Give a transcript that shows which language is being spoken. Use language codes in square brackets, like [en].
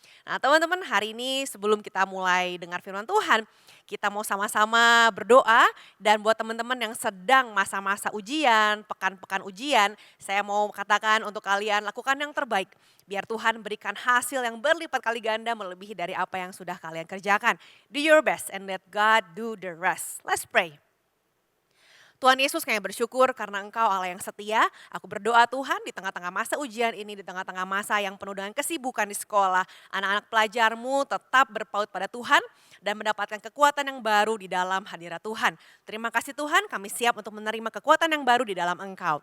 [id] Nah teman-teman, hari ini sebelum kita mulai dengar firman Tuhan, kita mau sama-sama berdoa. Dan buat teman-teman yang sedang masa-masa ujian, pekan-pekan ujian, saya mau katakan untuk kalian lakukan yang terbaik. Biar Tuhan berikan hasil yang berlipat kali ganda melebihi dari apa yang sudah kalian kerjakan. [en] Do your best and let God do the rest. Let's pray. [id] Tuhan Yesus, kami bersyukur karena Engkau Allah yang setia. Aku berdoa Tuhan di tengah-tengah masa ujian ini, di tengah-tengah masa yang penuh dengan kesibukan di sekolah. Anak-anak pelajar-Mu tetap berpaut pada Tuhan dan mendapatkan kekuatan yang baru di dalam hadirat Tuhan. Terima kasih Tuhan, kami siap untuk menerima kekuatan yang baru di dalam Engkau.